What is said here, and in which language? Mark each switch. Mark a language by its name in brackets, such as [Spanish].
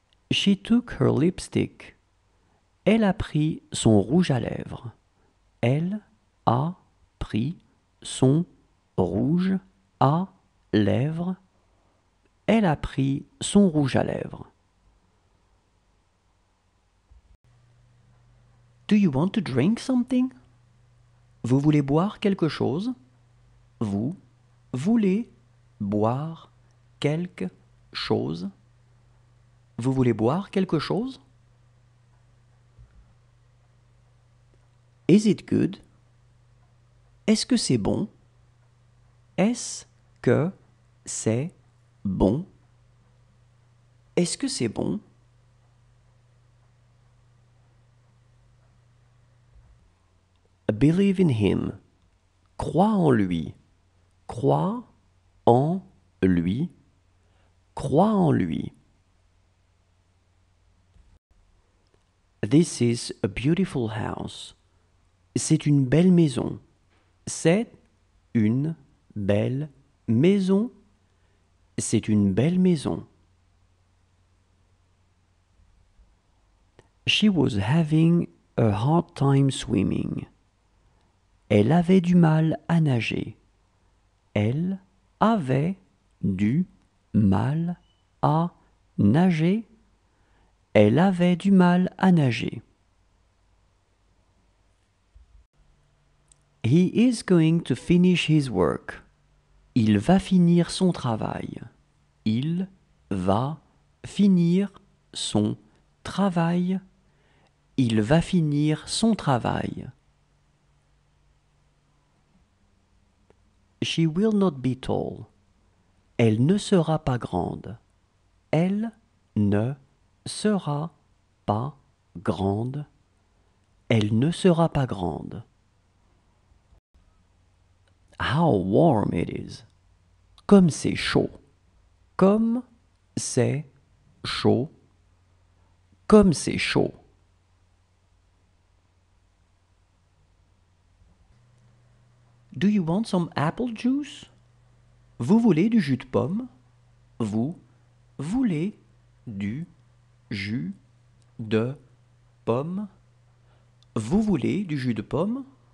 [English] She took her lipstick. [French] Elle a pris son rouge à lèvres. Elle a pris son rouge à lèvres. Elle a pris son rouge à lèvres. [English] Do you want to drink something? [French] Vous voulez boire quelque chose? Vous voulez boire quelque chose? Vous voulez boire quelque chose? [English] Is it good? [French] Est-ce que c'est bon? Est-ce que c'est bon? Est-ce que c'est bon? [English] Believe in him. [French] Crois en lui. Crois en lui. Crois en lui. [English] This is a beautiful house. [French] C'est une belle maison. C'est une belle maison. C'est une belle maison. [English] She was having a hard time swimming. [French] Elle avait du mal à nager. Elle avait du mal à nager. Elle avait du mal à nager. [English] He is going to finish his work. [French] Il va finir son travail. Il va finir son travail. Il va finir son travail. [English] She will not be tall. [French] Elle ne sera pas grande. Elle ne sera pas grande. Elle ne sera pas grande. [English] How warm it is. [French] Comme c'est chaud. Comme c'est chaud. Comme c'est chaud. [English] Do you want some apple juice? [French] Vous voulez du jus de pomme? Vous voulez du jus de pomme? Vous voulez du jus de pomme?